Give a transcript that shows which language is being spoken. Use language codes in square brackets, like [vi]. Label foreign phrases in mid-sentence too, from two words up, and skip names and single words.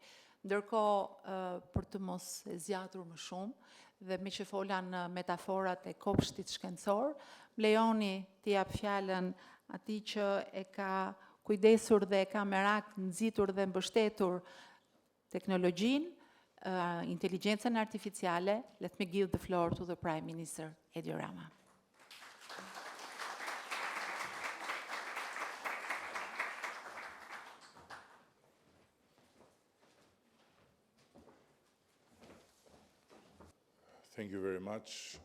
[sq] Ndërkohë, për të mos e zgjatur më shumë dhe me që fola në metaforat e kopshtit shkencor, lejoni t'i jap fjalën atij që e ka kujdesur dhe e ka merak nxitur dhe mbështetur teknologjinë, intelligjencën artificiale. [en] Let me give the floor to the Prime Minister, Edi Rama. Thank you very much.